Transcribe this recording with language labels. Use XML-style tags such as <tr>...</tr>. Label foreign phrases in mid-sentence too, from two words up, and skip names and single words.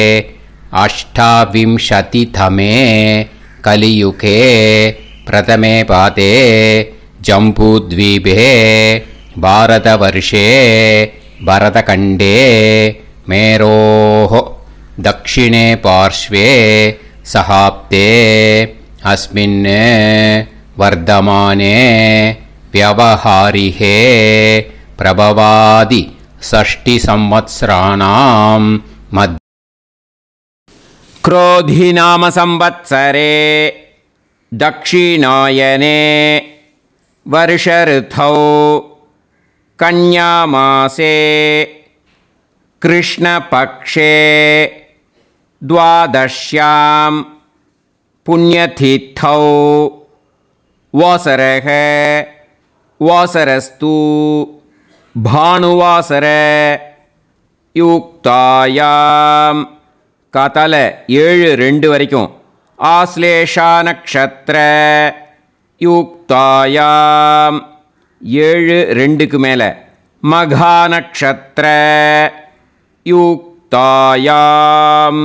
<sa>अष्टाविंशतितमे कलियुगे प्रथमे पादे जम्बूद्वीपे भारतवर्षे भरतखण्डे मेरोः दक्षिणे पार्श्वे शकाब्दे अस्मिन् वर्तमाने व्यावहारिके प्रभवादि षष्टि संवत्सराणां मध् क्रोधिनाम संवत्सरे दक्षिणायने वर्षऋतौ कन्यामासे कृष्णपक्षे द्वादश्यां पुण्यतिथौ वासरः वासरस्तु भानुवासर युक्तायां</sa> <ta>காத்தால 7:02 வரைக்கும்</ta> <sa>आश्लेषा नक्षत्र युक्तायां</sa> <ta>7:02க்கு மேலே</ta> <sa>मघा नक्षत्र युक्तायां</sa>